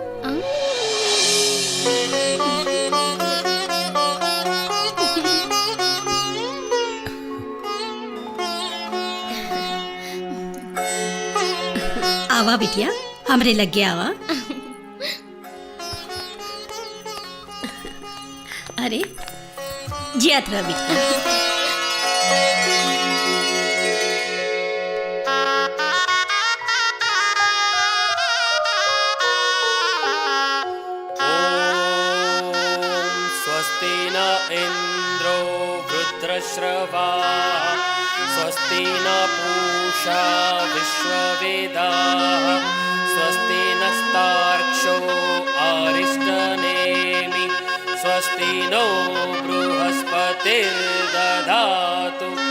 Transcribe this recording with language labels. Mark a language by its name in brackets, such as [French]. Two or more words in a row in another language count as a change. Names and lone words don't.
[Bhojpuri] आवा बिटिया, हमरे लग गया आवा। अरे जियात रह बिटिया। [Sanskrit] स्वस्ति न इंद्रो वृत्रश्रवा स्वस्ति न पूषा विश्ववेदाः स्वस्ति नस्तार्क्ष्यो अरिष्टनेमि स्वस्ति नो बृहस्पतिर्दधातु।